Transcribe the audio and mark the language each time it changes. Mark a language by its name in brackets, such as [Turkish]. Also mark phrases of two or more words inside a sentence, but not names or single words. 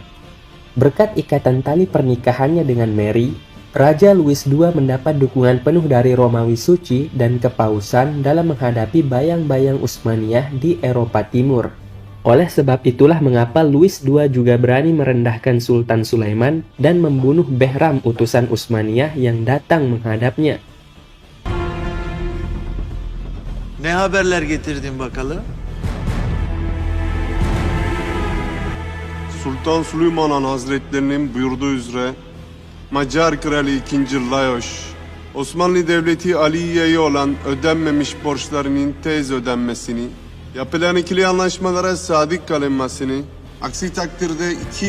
[Indonesian] Berkat ikatan tali pernikahannya dengan Mary, Raja Louis II mendapat dukungan penuh dari Romawi Suci dan Kepausan dalam menghadapi bayang-bayang Utsmaniyah di Eropa Timur. Oleh sebab itulah mengapa Louis II juga berani merendahkan Sultan Sulaiman dan membunuh Behram utusan Utsmaniyah yang datang menghadapnya. [Turkish] Ne haberler getirdin bakalım? Sultan Süleyman Han Hazretlerinin buyurduğu üzere Macar Kralı 2. Lajos, Osmanlı Devleti Aliye'ye olan ödenmemiş borçlarının tez ödenmesini, yapılan ikili anlaşmalara sadık kalınmasını, aksi takdirde iki